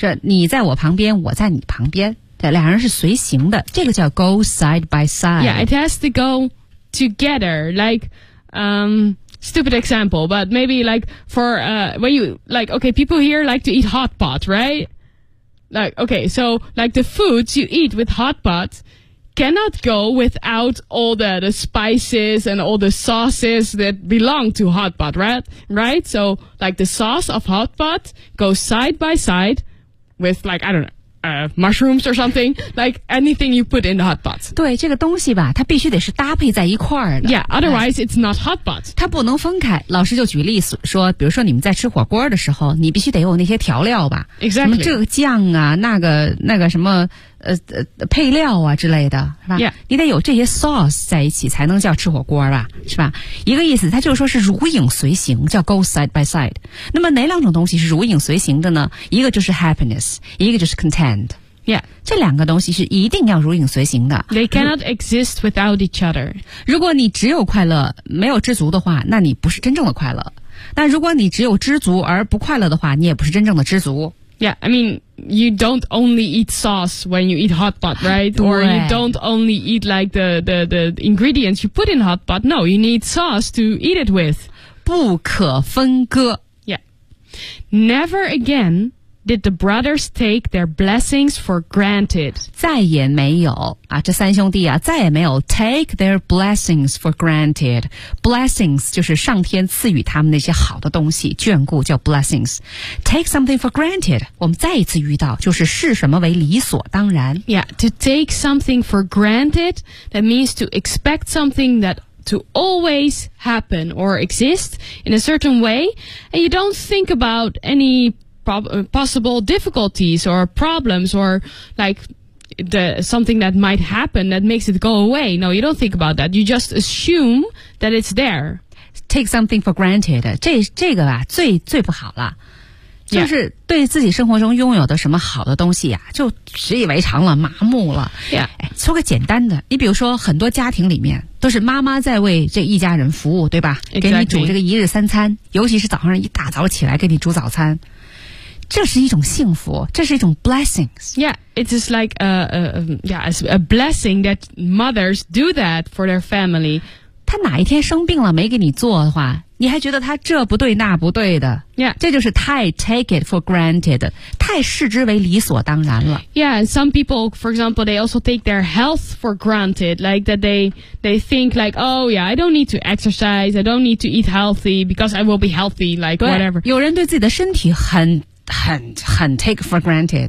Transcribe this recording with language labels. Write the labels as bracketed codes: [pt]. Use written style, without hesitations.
[zh] 是你在我旁边，我在你旁边。对，两人是随行的，这个叫 [en] go side by side. Yeah, it has to go together, like, Stupid example, but maybe like for, when you, like, okay, people here like to eat hot pot, right? Like, okay, so like the foods you eat with hot pot cannot go without all the spices and all the sauces that belong to hot pot, right? Right? So like the sauce of hot pot goes side by side with like, I don't know, mushrooms or something, like anything you put in the hot pot. [zh] 对，这个东西吧，它必须得是搭配在一块儿的。 [en] Yeah, otherwise it's not hot pot. [zh] 它不能分开。老师就举例说，比如说你们在吃火锅的时候，你必须得有那些调料吧。 [en] Exactly. [zh] 什么这个酱啊，那个什么配料啊之类的，是吧？ [en] Yeah. [zh] 你得有这些 sauce 在一起才能叫吃火锅吧，是吧？一个意思，它就是说是如影随形，叫 [en] go side by side。 [zh] 那么哪两种东西是如影随形的呢？一个就是 happiness， 一个就是 content。 [en] Yeah， [zh] 这两个东西是一定要如影随形的。 [en] They cannot exist without each other。 [zh] 如果你只有快乐没有知足的话，那你不是真正的快乐。那如果你只有知足而不快乐的话，你也不是真正的知足。 [en] Yeah, I mean, you don't only eat sauce when you eat hot pot, right? Or you don't only eat like the ingredients you put in hot pot. No, you need sauce to eat it with. [zh] 不可分割。 [en] Yeah. Never again did the brothers take their blessings for granted. [zh] 再也没有啊，这三兄弟啊，再也没有 [en] take their blessings for granted. [zh] Blessings 就是上天赐予他们那些好的东西，眷顾叫 blessings. [en] Take something for granted. [zh] 我们再一次遇到，就是视什么为理所当然。 [en] Yeah, to take something for granted, that means to expect something that to always happen or exist in a certain way, and you don't think about any possible difficulties or problems or like the something that might happen that makes it go away. No, you don't think about that. You just assume that it's there. Take something for granted. [zh] 这个吧，最不好了，就是对自己生活中拥有的什么好的东西呀、啊，就习以为常了，麻木了。 [en] Yeah. [zh] 说个简单的，你比如说很多家庭里面都是妈妈在为这一家人服务，对吧？ [en] Exactly. [zh] 给你煮这个一日三餐，尤其是早上一大早起来给你煮早餐。这是一种幸福，这是一种 blessings. [en] Yeah, it is like a blessing that mothers do that for their family. [zh] 他哪一天生病了没给你做的话，你还觉得他这不对那不对的。 [en] Yeah. [zh] 这就是太 [en] take it for granted, [zh] 太视之为理所当然了。 [en] Yeah, some people, for example, they also take their health for granted, like that they think like, oh yeah, I don't need to exercise, I don't need to eat healthy because I will be healthy, like whatever. [zh] 有人对自己的身体很 [en] take for granted.